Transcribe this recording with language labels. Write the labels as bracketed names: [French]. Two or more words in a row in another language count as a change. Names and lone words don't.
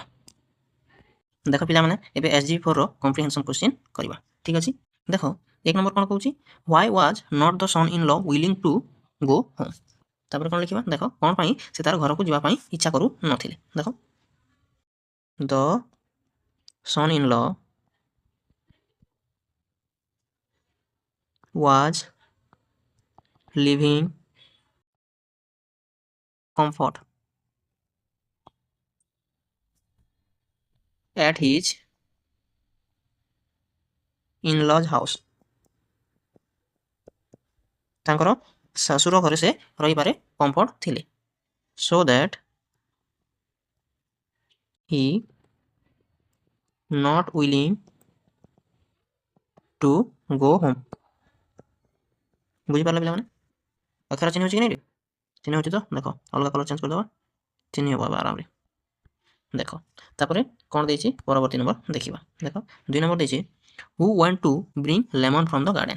[Odia] ଦେଖ ପିଲାମାନେ ଏବେ SGP 4ର [English] comprehension question [Odia] କରିବା। ଠିକ୍ ଅଛି, ଦେଖ 1 ନମ୍ବର କ'ଣ କହୁଛି, [English] Why was not the son in law willing to go home. [Odia] ତାପରେ କ'ଣ ଲେଖିବା, ଦେଖ କ'ଣ ପାଇଁ ସେ ତାର ଘରକୁ ଯିବା ପାଇଁ ଇଚ୍ଛା କରୁନଥିଲେ। [English] ଦେଖ the son in law was living comfort at his in-laws house, [Odia] ତାଙ୍କର ଶାଶୁର ଘରେ ସେ ରହିବାରେ କମ୍ଫର୍ଟ ଥିଲେ। [English] so that he not willing to go home। [Odia] ବୁଝିପାରିଲ ପିଲାମାନେ, ଅକ୍ଷର ଚିହ୍ନ ହେଉଛି କି ନାହିଁ? ଚିହ୍ନ ହେଉଛି ତ, ଦେଖ ଅଲଗା [English] colour change [Odia] କରିଦେବା, ଚିହ୍ନି ହେବ ଆରାମରେ। ଦେଖ ତାପରେ କ'ଣ ଦେଇଛି ପରବର୍ତ୍ତୀ ନମ୍ବର ଦେଖିବା। ଦେଖ 2 ନମ୍ବର ଦେଇଛି, [English] Who want to bring lemon from the garden.